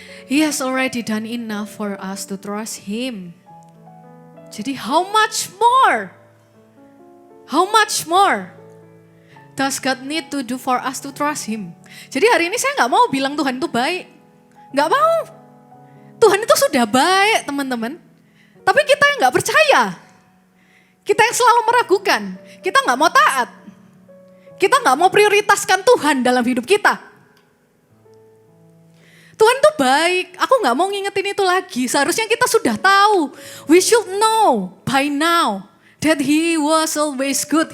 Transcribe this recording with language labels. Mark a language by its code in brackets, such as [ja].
[en] He has already done enough for us to trust him. [id] Jadi [en] how much more? How much more does God need to do for us to trust him? [id] Jadi hari ini saya nggak mau bilang Tuhan itu baik, nggak mau. Tuhan itu sudah baik teman-teman. Tapi kita yang gak percaya. Kita yang selalu meragukan. Kita gak mau taat. Kita gak mau prioritaskan Tuhan dalam hidup kita. Tuhan itu baik. Aku gak mau ngingetin itu lagi. Seharusnya kita sudah tahu. [en] We should know by now that he was always good.